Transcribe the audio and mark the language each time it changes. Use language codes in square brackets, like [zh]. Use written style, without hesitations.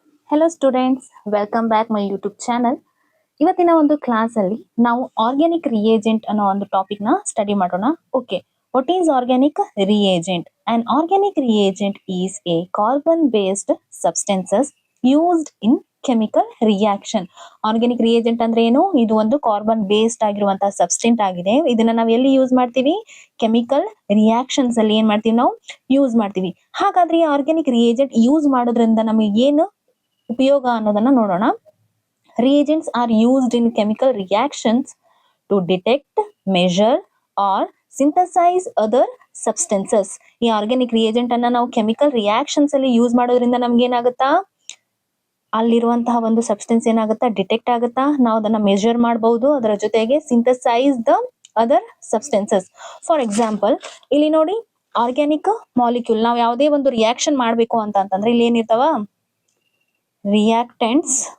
[kn] Hello students, [en] Welcome back my YouTube channel. [kn] ಇವತ್ತಿನ ಒಂದು class ಅಲ್ಲಿ ನಾವು ಆರ್ಗ್ಯಾನಿಕ್ ರಿಯೇಜೆಂಟ್ ಅನ್ನೋ ಒಂದು ಟಾಪಿಕ್ ನ ಸ್ಟಡಿ ಮಾಡೋಣ. [en] Okay, what is organic reagent? An organic reagent is a carbon-based substances used in chemical reaction. [kn] Organic reagent ಅಂದ್ರೆ ಏನು? ಇದು ಒಂದು ಕಾರ್ಬನ್ ಬೇಸ್ಡ್ ಆಗಿರುವಂತಹ ಸಬ್ಸ್ಟೆಂಟ್ ಆಗಿದೆ. ಇದನ್ನ ನಾವು ಎಲ್ಲಿ ಯೂಸ್ ಮಾಡ್ತೀವಿ? ಕೆಮಿಕಲ್ ರಿಯಾಕ್ಷನ್ಸ್ ಅಲ್ಲಿ ಏನ್ ಮಾಡ್ತೀವಿ? ನಾವು ಯೂಸ್ ಮಾಡ್ತೀವಿ. ಹಾಗಾದ್ರೆ ಈ ಆರ್ಗ್ಯಾನಿಕ್ ರಿಯೇಜೆಂಟ್ ಯೂಸ್ ಮಾಡೋದ್ರಿಂದ ನಮಗೆ ಏನು ಉಪಯೋಗ ಅನ್ನೋದನ್ನ ನೋಡೋಣ. [en] Reagents are used in chemical reactions to detect, measure or synthesize other substances. [kn] ಈ ಆರ್ಗ್ಯಾನಿಕ್ ರಿಯೇಜೆಂಟ್ ಅನ್ನ ನಾವು ಕೆಮಿಕಲ್ ರಿಯಾಕ್ಷನ್ಸ್ ಅಲ್ಲಿ ಯೂಸ್ ಮಾಡೋದ್ರಿಂದ ನಮ್ಗೆ ಏನಾಗುತ್ತಾ? ಅಲ್ಲಿರುವಂತಹ ಒಂದು ಸಬ್ಸ್ಟೆನ್ಸ್ ಏನಾಗುತ್ತಾ? ಡಿಟೆಕ್ಟ್ ಆಗುತ್ತಾ? ನಾವು ಅದನ್ನ ಮೆಜರ್ ಮಾಡಬಹುದು. ಅದರ ಜೊತೆಗೆ [en] Synthesise the other substances. [kn] For example, ಇಲ್ಲಿ ನೋಡಿ, ಆರ್ಗ್ಯಾನಿಕ್ ಮಾಲಿಕ್ಯೂಲ್ ನಾವು ಯಾವುದೇ ಒಂದು ರಿಯಾಕ್ಷನ್ ಮಾಡ್ಬೇಕು ಅಂತಂದ್ರೆ ಇಲ್ಲಿ ಏನಿರ್ತಾವ? ರಿಯಾಕ್ಟೆಂಟ್ಸ್.